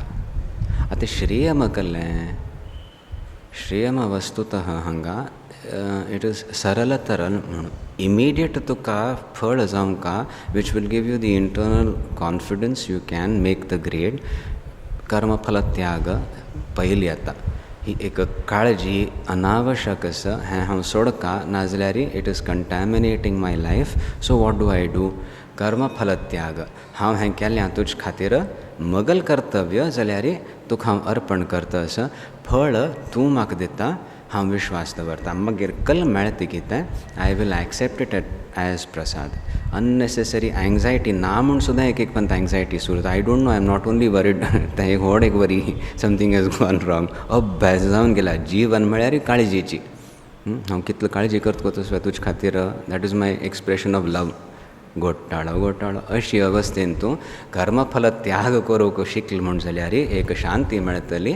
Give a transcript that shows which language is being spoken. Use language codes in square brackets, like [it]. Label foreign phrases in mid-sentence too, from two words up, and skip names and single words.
[kok] आतां श्रेयम केल्लें श्रेयम वस्तुतः हांगा [en] it is [kok] सरल तरल म्हणून इमिडिएट तुका फळ जावंका [en] which will give you the internal confidence you can make the grade. [kok] कर्मफल त्याग पयली येता ही एक काळजी अनावश्यक आसा हें हांव सोडका नाजाल्यार [en] it is contaminating my life so what do I do. [kok] कर्मफल त्याग हांव हें केलें तुजे खातीर मगल कर्तव्य जाल्यार तुका हांव अर्पण करता फळ तूं म्हाका दिता हांव विश्वास दवरता मागीर कल मेळटा कितें [en] I will accept it as [kok] प्रसाद. [en] unnecessary anxiety [kok] ना म्हूण सुद्दां एक पंत एंग्जायटी सुरू जाता. [en] I don't know I am not only worried [kok] तें एक व्हड एक [en] worry something is gone wrong [kok] अभ्यास जावन गेला. जीवन म्हळ्यार काळजीची हांव कितलो काळजी करता तसो तुजे खातीर [en] that is my expression of love. [kok] घोटाळो अशी अवस्थेन तूं कर्मफल त्याग करूंक शिकल म्हूण जाल्यार एक शांती मेळटली.